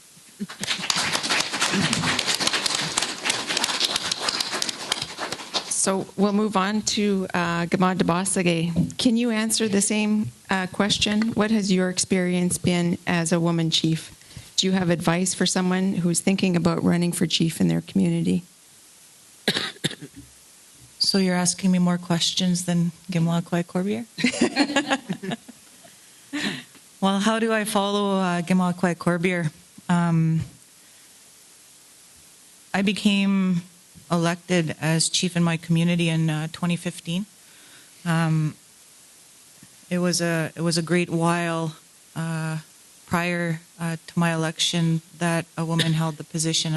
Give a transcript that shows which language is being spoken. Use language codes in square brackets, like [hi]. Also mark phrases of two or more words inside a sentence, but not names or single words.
[en] So we'll move on to Gamad Dabasage. Can you answer the same question? What has your experience been as a woman chief? Do you have advice for someone who's thinking about running for chief in their community? So you're asking me more questions than Gimla Kwai Corbier? Well, how do I follow Gimla Kwai Corbier? I became elected as chief in my community in 2015. It was a great while prior to my election that a woman held the position.